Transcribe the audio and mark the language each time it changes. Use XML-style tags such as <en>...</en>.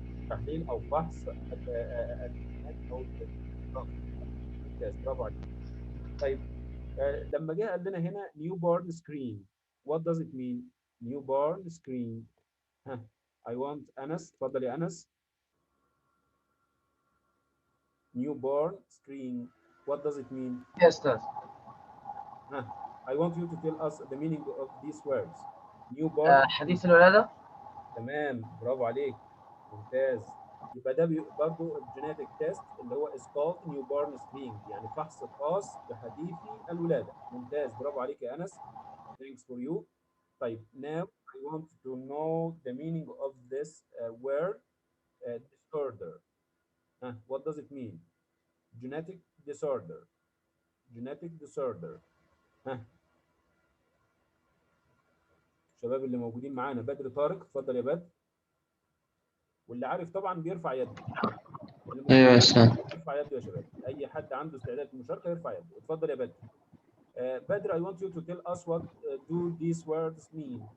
<ar>تحليل أو فحص الجينات أو برافو عليك. طيب لما جه قال لنا هنا</ar> <en>newborn screen, what does it mean? newborn screen. I want</en> <ar>أنس، اتفضل يا أنس.</ar> <en>newborn screen, what does it mean? Yes, sir. I want you to tell us the meaning of these words. newborn.</en> <ar>حديث الولادة. تمام، برافو عليك، ممتاز. يبقى ده برضه الجينيتك تيست اللي هو</ar> <en>is called newborn screening،</en> <ar>يعني فحص خاص بحديثي الولادة. ممتاز، برافو عليك يا أنس.</ar> <en>Thanks for you.</en> <ar>طيب</ar> <en>now I want to know the meaning of this word disorder. What does it mean? Genetic disorder. Genetic disorder.</en> <ar>الشباب اللي موجودين معانا، بدر طارق، اتفضل يا بدر. واللي عارف طبعا بيرفع يده. ايوه يا استاذ. يرفع يده يا شباب، اي حد عنده استعداد للمشاركه يرفع يده. اتفضل يا بدر.</ar> <en>بدر, I want you to tell us what do these words mean?</en>